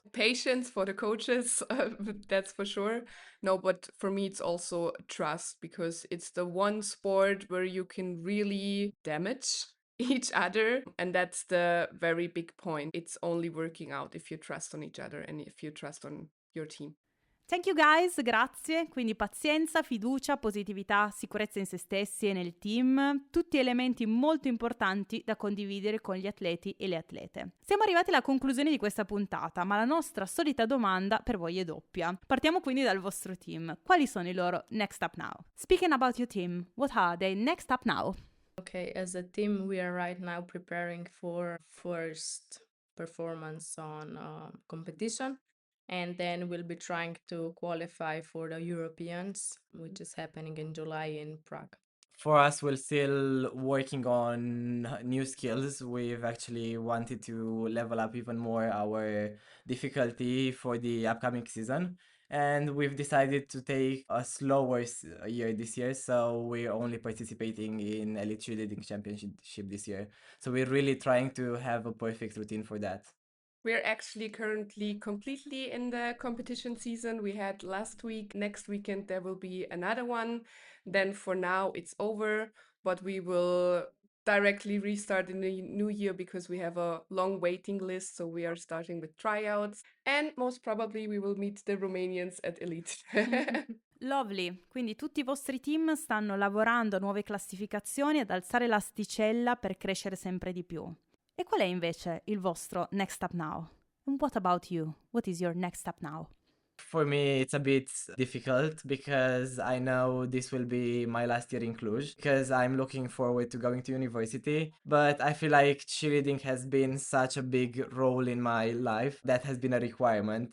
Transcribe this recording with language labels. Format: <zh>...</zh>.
<en>Patience for the coaches, that's for sure. No, but for me, it's also trust, because it's the one sport where you can really damage each other. And that's the very big point. It's only working out if you trust on each other and if you trust on your team. Thank you guys, grazie.</en> <it>Quindi pazienza, fiducia, positività, sicurezza in se stessi e nel team, tutti elementi molto importanti da condividere con gli atleti e le atlete. Siamo arrivati alla conclusione di questa puntata, ma la nostra solita domanda per voi è doppia. Partiamo quindi dal vostro team. Quali sono i loro next up now?</it> <en>Speaking about your team, what are they next up now? Okay, as a team, we are right now preparing for first performance on competition, and then we'll be trying to qualify for the Europeans, which is happening in July in Prague. For us, we're still working on new skills. We've actually wanted to level up even more our difficulty for the upcoming season. And we've decided to take a slower year this year. So we're only participating in Elite Cheerleading Championship this year. So we're really trying to have a perfect routine for that. We're actually currently completely in the competition season. We had last week. Next weekend, there will be another one. Then for now, it's over, but we will directly restart in the new year because we have a long waiting list. So we are starting with tryouts, and most probably we will meet the Romanians at Elite.</en> <it>Lovely, quindi tutti i vostri team stanno lavorando a nuove classificazioni ad alzare l'asticella per crescere sempre di più. E qual è invece il vostro next up now?</it> <en>And what about you? What is your next up now? For me, it's a bit difficult because I know this will be my last year in Cluj, because I'm looking forward to going to university. But I feel like cheerleading has been such a big role in my life that has been a requirement.</en>